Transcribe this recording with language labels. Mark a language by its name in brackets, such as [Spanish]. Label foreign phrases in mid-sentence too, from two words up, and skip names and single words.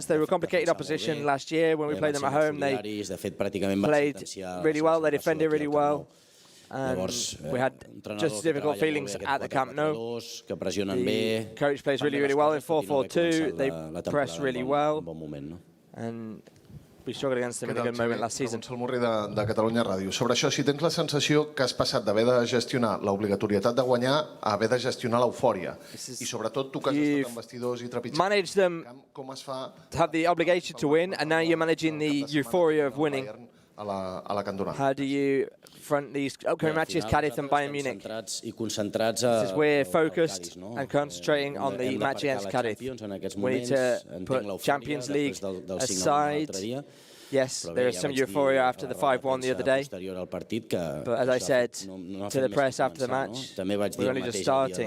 [English] They were a complicated opposition last year when we played them at home. They played really well, they defended really well. And we had just as difficult feelings at the Camp Nou. The coach plays really, really well in 4-4-2. They press really well. And we struggled against them in a good moment last season. [Catalan] El Murri de Catalunya Ràdio. Sobre això, si tens la sensació que has passat d'haver de gestionar l'obligatorietat de guanyar a haver de gestionar l'eufòria. I sobretot tu que has estat amb vestidors i trepitjants, com es fa [English] to have the obligation to win, and now you're managing the euphoria of winning. [Catalan] a la cantonada? [English] How do you front these upcoming matches, Cadiz and Bayern Munich? Since we're focused and concentrating on the match against Cadiz, we need to put Champions League aside. Yes, there is some euphoria after the 5-1 the other day, but as I said to the press after the match, we're only just starting.